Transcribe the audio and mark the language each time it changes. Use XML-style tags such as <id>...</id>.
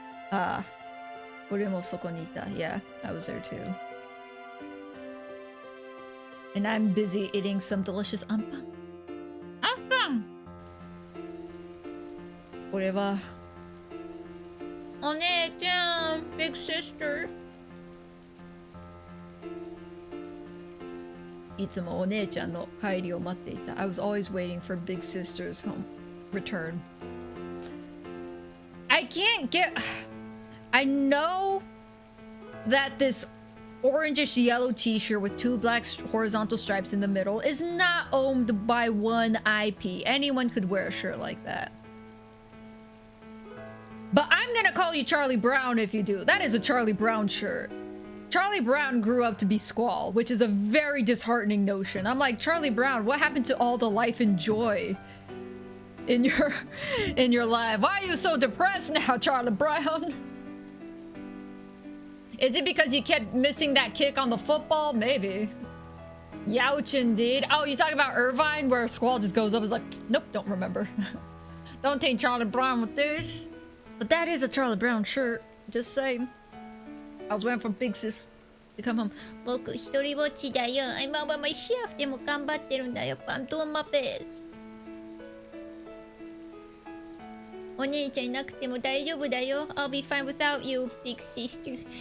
<en>Ah.</en> <ja>Ore mo soko ni ita.</ja> <en>Yeah, I was there too. And I'm busy eating some delicious ampang. Ampang!</en> <ja>これはお姉ちゃん</ja> <en>Big sister</en> <ja>いつもお姉ちゃんの帰りを待っていた</ja> <en>I was always waiting for Big sister's home return. I can't get... I know that this orangish yellow t-shirt with 2 black horizontal stripes in the middle is not owned by one IP. Anyone could wear a shirt like that. But I'm gonna call you Charlie Brown if you do. That is a Charlie Brown shirt. Charlie Brown grew up to be Squall, which is a very disheartening notion. I'm like, Charlie Brown, what happened to all the life and joy in your life? Why are you so depressed now, Charlie Brown? Is it because you kept missing that kick on the football? Maybe. Youch indeed. Oh, you talking about Irvine where Squall just goes up and is like, nope, don't remember. Don't take Charlie Brown with this. But that is a Charlie Brown shirt. Just saying. I was waiting for Big Sis to come home.</en> <ja>僕一人ぼっちだよ。</ja> <en>I'm by myself.</en> <ja>でも頑張ってるんだよ。</ja> <en>I'm doing my best.</en> <ja>お姉ちゃんいなくても大丈夫だよ。</ja> <en>I'll be fine without you, big sister.</en>